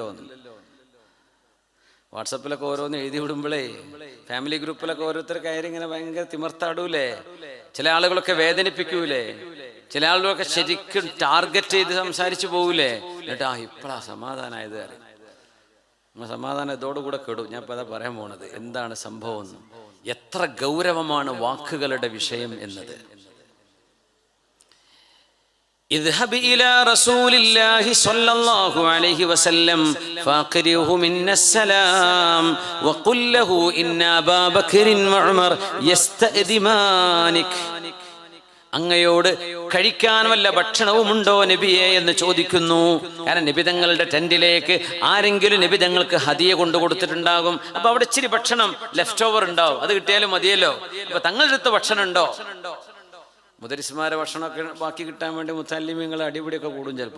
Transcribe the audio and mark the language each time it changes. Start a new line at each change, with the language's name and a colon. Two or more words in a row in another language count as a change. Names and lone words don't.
Malayalam: വാട്സപ്പിലൊക്കെ ഓരോന്ന് എഴുതി വിടുമ്പോഴേ, ഫാമിലി ഗ്രൂപ്പിലൊക്കെ ഓരോരുത്തർ കയറി ഇങ്ങനെ ഭയങ്കര തിമർത്താടൂലേ, ചില ആളുകളൊക്കെ വേദനിപ്പിക്കൂലേ, ചില ആളുകളൊക്കെ ശരിക്കും ടാർഗറ്റ് ചെയ്ത് സംസാരിച്ചു പോകൂലേ. എന്നിട്ടാ ഇപ്പഴാ സമാധാനമായത് അറിയാം. നമ്മൾ സമാധാനം ഇതോടുകൂടെ കെടും. ഞാൻ ഇപ്പൊ അതാ പറയാൻ പോണത്, എന്താണ് സംഭവം, എത്ര ഗൗരവമാണ് വാക്കുകളുടെ വിഷയം എന്നത്.
Arabic: اذهب إلى رسول الله صلى الله عليه وسلم فاقرئه منا السلام وقل له إن أبا بكر وعمر يستأذنانك.
Malayalam: അങ്ങയോട് കഴിക്കാൻ വല്ല ഭക്ഷണവുമുണ്ടോ നബിയെ എന്ന് ചോദിക്കുന്നു. കാരണം നബി തങ്ങളുടെ ടെന്റിലേക്ക് ആരെങ്കിലും നബി തങ്ങൾക്ക് ഹദിയ കൊണ്ടു കൊടുത്തിട്ടുണ്ടാകും. അപ്പൊ അവിടെ ഇച്ചിരി ഭക്ഷണം
English: left over
Malayalam: ഉണ്ടാവും, അത് കിട്ടിയാലും മതിയല്ലോ. അപ്പൊ തങ്ങളുടെ അടുത്ത് ഭക്ഷണം ഉണ്ടോ? മുദരിസ്മാരെ ഭക്ഷണമൊക്കെ ബാക്കി കിട്ടാൻ വേണ്ടി മുത്തല്ലിമീങ്ങൾ അടിപിടിയൊക്കെ കൂടും ചിലപ്പോൾ.